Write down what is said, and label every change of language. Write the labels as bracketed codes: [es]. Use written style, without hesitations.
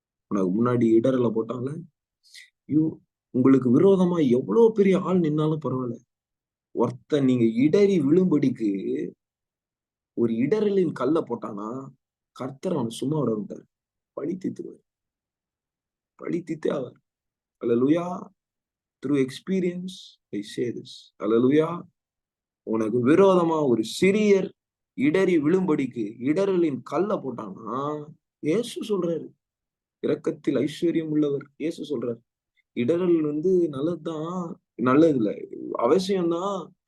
[ta] உனக்கு முன்னாடி இடர்ல போட்டாங்க. உங்களுக்கு விரோதமா எவ்வளவு பெரிய ஆள் நின்னாலும் பரவாயில்ல. ஒருத்தன் நீங்க இடறி விழும்படிக்கு ஒரு இடரலின் கல்ல போட்டானா கர்த்தர் அவனை சும்மா விட விட்டார். பழி தீர்த்துவார். பழி தீர்த்தே அவர். அல்லேலூயா. [en] Through experience I say this. [ta] அல்லேலூயா. உனக்கு விரோதமா ஒரு சிறியர் இடறி விழும்படிக்கு இடரலின் கல்ல போட்டானா இயேசு சொல்றாரு. இரக்கத்தில் ஐஸ்வர்யம் உள்ளவர் இயேசு சொல்றாரு. இடரல் நல்லதுதான், நல்லது இல்ல, அவசியம்தான்.